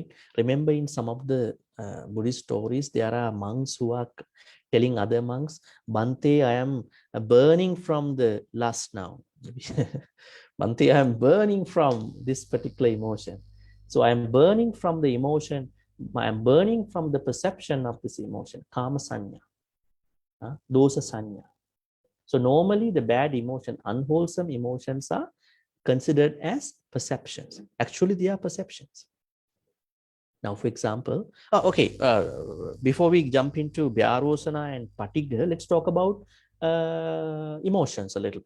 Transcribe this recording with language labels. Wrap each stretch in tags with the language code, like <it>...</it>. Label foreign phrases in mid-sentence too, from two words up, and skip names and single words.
<en>Remember, in some of the Buddhist stories, there are monks who are telling other monks, Bhante, I am burning from the lust now. Bhante, I am burning from this particular emotion. So I am burning from the emotion. I am burning from the perception of this emotion,</en> <pi>kama sanya, dosa sanya.</pi> <en>So normally the bad emotion, unwholesome emotions are considered as perceptions. Actually, they are perceptions. Now, for example, before we jump into Vyarosana and Patiga, let's talk about emotions a little bit.</en>